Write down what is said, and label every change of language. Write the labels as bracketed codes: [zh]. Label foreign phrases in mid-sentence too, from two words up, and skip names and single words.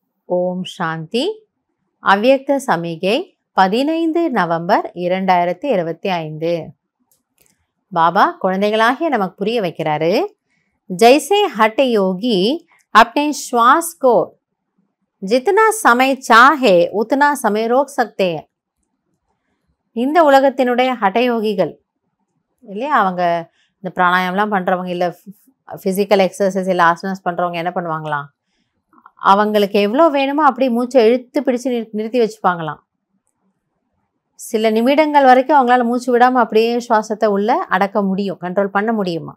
[ta] ஓம் சாந்தி. அவ்யக்த சமிகை 15 நவம்பர் 2025. பாபா குழந்தைகளாகிய நமக்கு புரிய வைக்கிறாரு. [hi] जैसे हठ योगी अपने श्वास को जितना समय चाहे उतना समय रोक सकते हैं. [ta] இந்த உலகத்தினுடைய ஹட்டயோகிகள் இல்லையா, அவங்க இந்த பிராணாயாமம்லாம் பண்ணுறவங்க, இல்லை [en] physical exercise [ta] இல்லை ஆசனாஸ் பண்ணுறவங்க என்ன பண்ணுவாங்களாம், அவங்களுக்கு எவ்வளோ வேணுமோ அப்படி மூச்சை இழுத்து பிடிச்சு நிறுத்தி வச்சுப்பாங்களாம். சில நிமிடங்கள் வரைக்கும் அவங்களால மூச்சு விடாமல் அப்படியே சுவாசத்தை உள்ள அடக்க முடியும், கண்ட்ரோல் பண்ண முடியுமா.